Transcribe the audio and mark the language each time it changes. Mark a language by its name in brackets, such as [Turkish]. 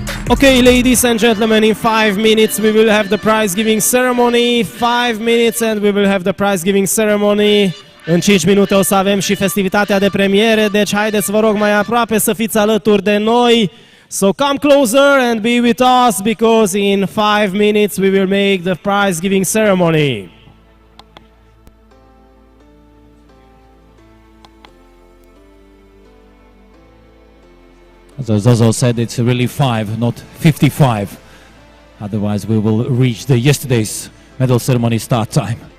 [English] Okay, ladies and gentlemen, in 5 minutes we will have the prize giving ceremony. 5 minutes and we will have the prize giving ceremony. [Romanian] În 5 minute o să avem și festivitatea de premiere, deci haideți, vă rog, mai aproape să fiți alături de noi. [English] So come closer and be with us, because in 5 minutes we will make the prize giving ceremony. As Zozo said, it's really 5, not 55. Otherwise, we will reach the yesterday's medal ceremony start time.